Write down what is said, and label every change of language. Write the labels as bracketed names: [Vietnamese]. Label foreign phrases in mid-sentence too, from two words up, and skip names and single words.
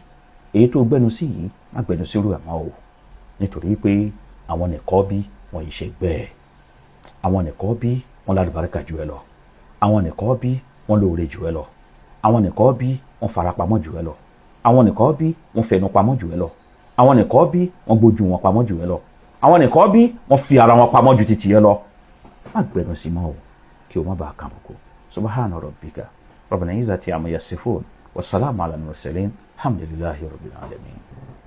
[Yoruba] Èyí tó gbẹnu sí yìí má gbẹnu sí irú ẹ̀ mọ́ o, nítorí pé àwọn nìkọ́bí wọn yìí ṣe gbẹ́ẹ̀, àwọn nìkọ́bí wọn lálùbáríkà jù ẹ lọ, àwọn nìkọ́bí wọn lóore jù ẹ lọ, àwọn nìkọ́bí wọn farapamọ́ jù ẹ lọ, àwọn nìkọ́bí wọn fẹnu pamọ́ jù ẹ lọ, àwọn nìkọ́bí wọn gbójú wọn pamọ́ jù ẹ lọ, àwọn nìkọ́bí wọn fi ara wọn pamọ́ ju titi ẹ lọ. Má gbẹnu sí mọ́ o kí o má bàa kàbùkù. [Arabic] سبحان ربك رب العزة عما يصفون وسلام على المرسلين الحمد لله رب العالمين.